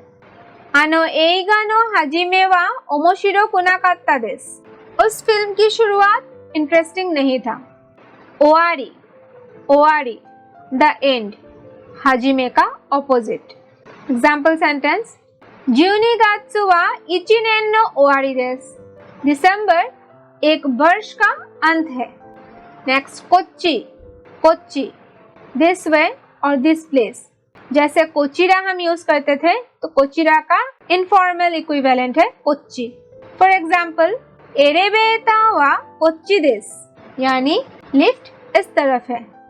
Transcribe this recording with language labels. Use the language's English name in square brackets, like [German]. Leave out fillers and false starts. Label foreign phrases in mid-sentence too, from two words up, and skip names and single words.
[Japanese] あの映画の始めは面白くなかったです, उस फिल्म की शुरुआत इंटरेस्टिंग नहीं था। [Hindi] ओआरी, ओआरी [English] the end, [Hindi] हाजिमे का ऑपोजिट। [English] example sentence [Japanese] 12 月は1年の終わりです, [Hindi] दिसंबर एक वर्ष का अंत है। नेक्स्ट, कोच्चि, कोच्चि [English] this way [Hindi] और [English] this place, [Hindi] जैसे कोचिरा हम यूज करते थे तो कोचिरा का [English] informal equivalent [Hindi] है कोच्चि। [English] for example [Japanese] エレベーターはこっちです, [Hindi] यानी लिफ्ट इस तरफ है।